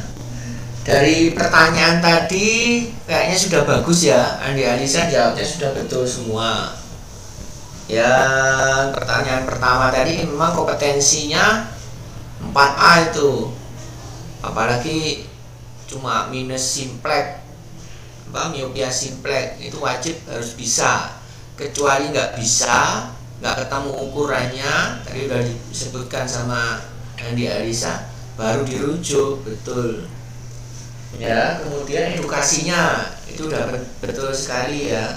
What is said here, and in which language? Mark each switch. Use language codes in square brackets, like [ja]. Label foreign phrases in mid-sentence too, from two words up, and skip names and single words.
[id] Dari pertanyaan tadi kayaknya sudah bagus ya. Andi Alisa jawabnya sudah betul semua. Yang pertanyaan pertama tadi memang kompetensinya 4A itu. Apalagi cuma minus simplex, miopia simplex itu wajib harus bisa. Kecuali nggak bisa, nggak ketemu ukurannya, tadi udah disebutkan sama Andi Alisa, baru dirujuk. Betul ya. Kemudian edukasinya itu udah betul sekali ya.